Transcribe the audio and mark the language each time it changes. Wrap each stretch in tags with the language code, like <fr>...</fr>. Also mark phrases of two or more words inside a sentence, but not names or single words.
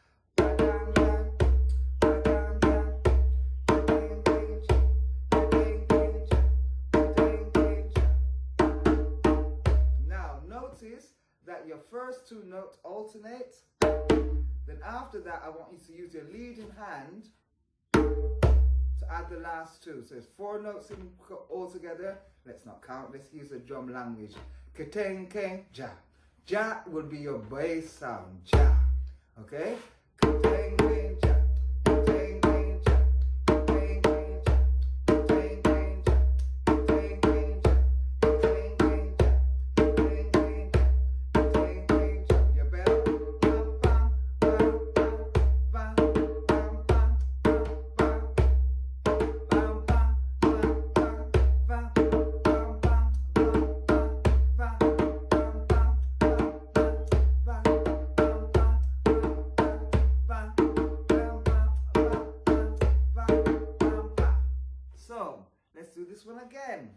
<en>Now, notice that your first two notes alternate. Then after that, I want you to use your leading hand to add the last two. So it's 4 notes in all together. Let's not count. Let's use the drum language. Keteng keng ja. Ja will be your bass sound. Ja. Okay? Keteng keng ja. Keteng keng ja. Keteng keng ja. Keteng keng ja. Keteng keng ja. Keteng keng ja. Keteng keng ja. Keteng keng ja. Your bell. Bam bam bam bam bam bam bam bam So let's do this one again.</en>